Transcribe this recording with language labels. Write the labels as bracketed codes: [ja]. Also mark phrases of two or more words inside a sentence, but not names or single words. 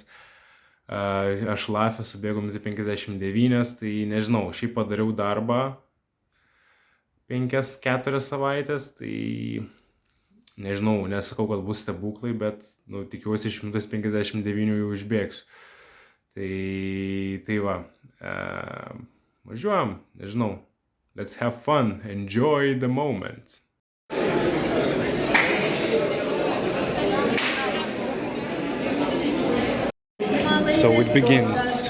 [lt] Aš Lafę subėgau minutę 59, tai nežinau, šiaip padariau darbą 5-4 savaitės, tai nežinau, nesakau, kad bus stebuklai, bet tikiuosi iš 159 jau išbėgsiu. Tai va, važiuojam, nežinau, [en] let's have fun, enjoy the moment. So it begins.